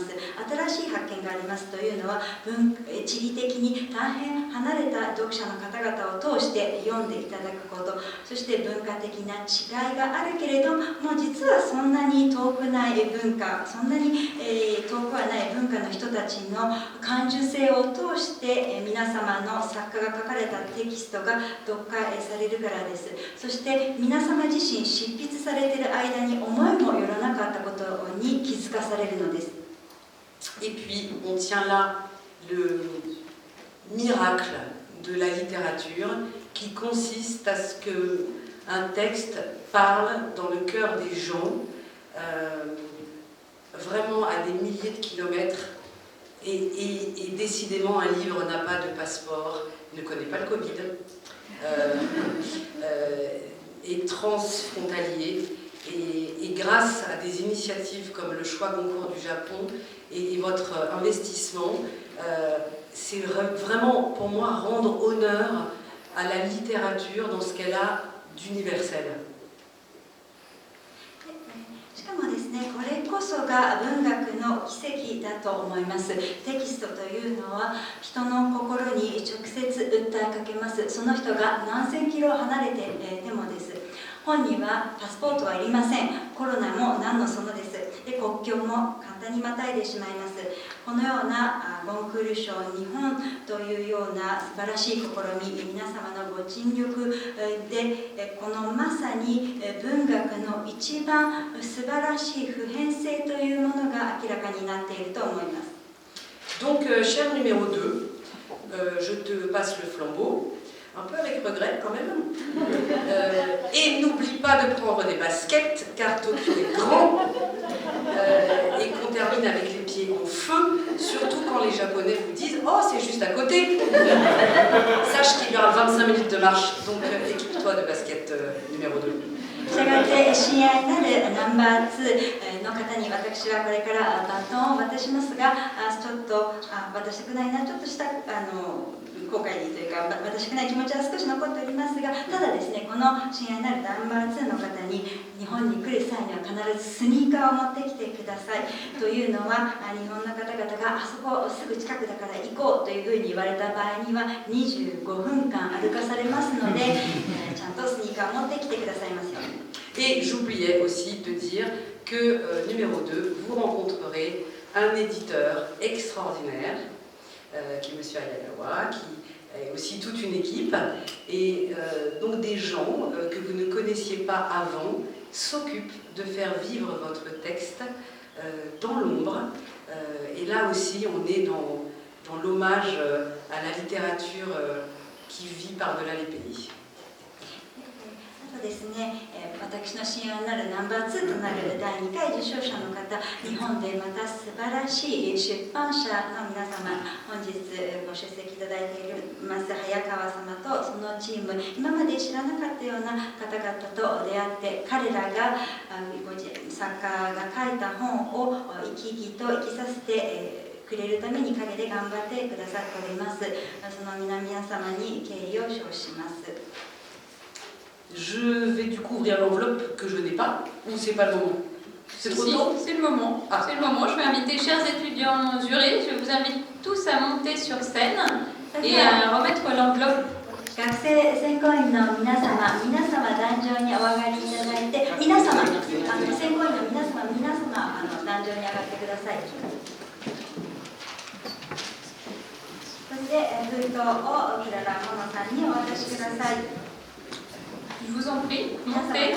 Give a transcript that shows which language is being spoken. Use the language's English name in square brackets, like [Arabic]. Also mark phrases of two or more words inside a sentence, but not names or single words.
[Japanese] 新しい発見がありますというのは地理的に大変離れた読者の方々を通して読んでいただくこと、そして文化的な違いがあるけれども実はそんなに遠くない文化、そんなに、遠くはない文化の人たちの感受性を通して、皆様の作家が書かれたテキストが読解されるからです。そして皆様自身執筆されている間に思いもよらなかったことに気づかされるのです。 [French] Et puis, on tient là le miracle de la littérature qui consiste à ce qu'un texte parle dans le cœur des gens, vraiment à des milliers de kilomètres. Et décidément, un livre n'a pas de passeport, ne connaît pas le Covid, est transfrontalier. Et grâce à des initiatives comme le choix Goncourt du Japon et votre investissement, c'est vraiment pour moi rendre honneur à la littérature dans ce qu'elle a d'universel. [Japanese] しかもですね、これこそが文学の奇跡だと思います。テキストというのは人の心に直接訴えかけます。その人が何千キロ離れてでもです。本にはパスポートはいりません。コロナも何のそのです。で、国境も簡単にまたいでしまいます。このようなゴンクール賞日本というような素晴らしい試み、皆様のご尽力でこのまさに文学の一番素晴らしい普遍性というものが明らかになっていると思います。 [French] Donc, cher numéro 2, je te passe le flambeau. Un peu avec regret quand même. Et n'oublie pas de prendre des baskets car Tokyo est grand et qu'on termine avec les pieds en feu, surtout quand les Japonais vous disent « Oh, c'est juste à côté !» Sache qu'il y aura 25 minutes de marche, donc équipe-toi de basket numéro 2. [Japanese] したがって親愛なるナンバー2の方に私はこれからバトンを渡しますが、ちょっと渡したくないな、ちょっとした後悔というか渡したくない気持ちは少し残っておりますが、ただですね、この親愛なるナンバー2の方に日本に来る際には必ずスニーカーを持ってきてくださいというのは、日本の方々があそこすぐ近くだから行こうというふうに言われた場合には25分間歩かされますので、ちゃんとスニーカーを持ってきてくださいますように。 [French] Et j'oubliais aussi de dire que, numéro 2, vous rencontrerez un éditeur extraordinaire, qui est M. Ayagawa, qui est aussi toute une équipe, et donc des gens que vous ne connaissiez pas avant s'occupent de faire vivre votre texte dans l'ombre. Et là aussi, on est dans l'hommage à la littérature qui vit par-delà les pays. [Japanese] そうですね、私の親愛なるナンバー2となる第2回受賞者の方、日本でまた素晴らしい出版社の皆様、本日ご出席いただいています早川様とそのチーム、今まで知らなかったような方々と出会って、彼らが作家が書いた本を生き生きと生きさせてくれるために陰で頑張ってくださっております。その皆様に敬意を表します。 [French] Je vais du coup ouvrir l'enveloppe que je n'ai pas, ou c'est pas le moment? C'est trop tôt? C'est le moment. Ah. C'est le moment. Je vais inviter chers étudiants jurés, je vous invite tous à monter sur scène et à remettre l'enveloppe. [Japanese] 学生選考員の皆様、壇上にお上がりいただいて、皆様、選考員の皆様、壇上に上がってください。そして、封筒をクララモノさんにお渡しください。 [French] Je vous en prie, [Japanese] 皆様 [French] montez.